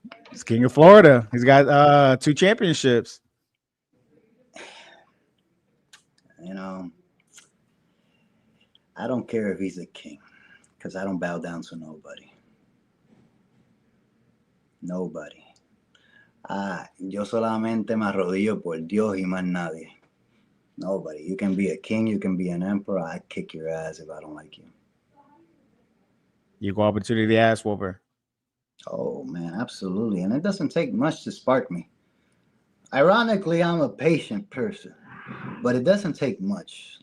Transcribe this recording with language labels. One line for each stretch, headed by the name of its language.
English: He's King of Florida. He's got 2 championships. I don't care if he's a king, because I don't bow down to nobody. Nobody.
Spanish: Yo solamente me arrodillo por Dios y más nadie.
English: Nobody. You can be a king, you can be an emperor. I kick your ass if I don't like you. You go opportunity to ass whooper. Oh, man, absolutely. And it doesn't take much to spark me. Ironically, I'm a patient person, but it doesn't take much.